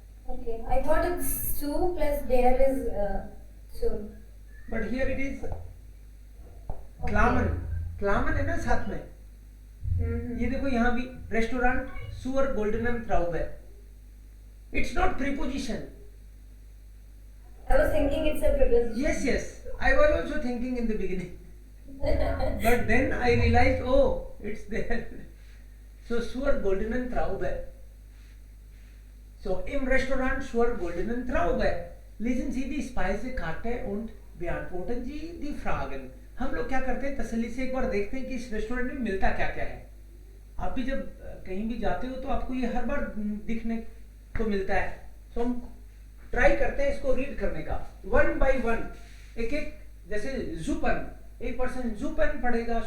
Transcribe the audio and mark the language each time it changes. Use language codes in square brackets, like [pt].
[en] Okay. I thought it's su plus deer is sur. But here it is क्लामन. [hi] क्लामन है ना साथ में. Mm-hmm. ये देखो यहाँ भी रेस्टोरेंट सुअर गोल्डन एंड ट्राउब है. [en] It's not preposition. I was thinking it's a preposition. Yes, yes. I was also thinking in the beginning. But then I realized, oh, it's there. So Suar Golden and Traube. So im Restaurant Suar Golden and Traube. [de] Lesen Sie die Speisekarte und beantworten Sie die Fragen. [hi] हम लोग क्या करते हैं, तसल्ली से एक बार देखते हैं कि इस रेस्टोरेंट में मिलता क्या क्या है. आप भी जब कहीं भी जाते हो तो आपको ये हर बार दिखने को मिलता है. तो हम ट्राई करते हैं इसको रीड करने का वन बाय वन. एक एक, जैसे जूपन, एक पर्सन जूपन पढ़ेगा.